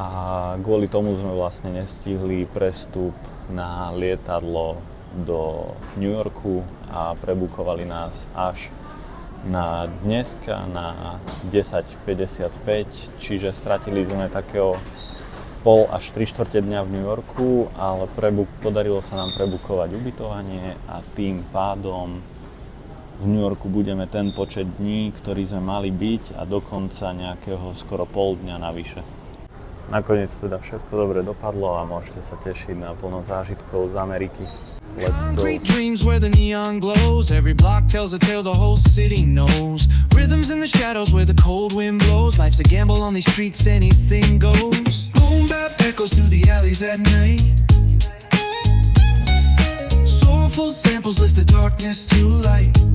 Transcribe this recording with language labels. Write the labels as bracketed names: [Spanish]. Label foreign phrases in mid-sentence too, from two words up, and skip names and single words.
[Slovak] kvôli tomu sme vlastne nestihli prestup na lietadlo do New Yorku a prebukovali nás až na dneska na 10:55, čiže stratili sme takého pol až 3/4 dňa v New Yorku, ale podarilo sa nám prebukovať ubytovanie a tým pádom v New Yorku budeme ten počet dní, ktorý sme mali byť a dokonca nejakého skoro pol dňa navyše. Nakoniec teda všetko dobre dopadlo a môžete sa tešiť na plno zážitkov z Ameriky. [English] Let's go. Concrete dreams where the neon glows. Every block tells a tale the whole city knows. Rhythms in the shadows where the cold wind blows. Life's a gamble on these streets, anything goes. Boom bap echoes through the alleys at night. Soulful samples lift the darkness to light.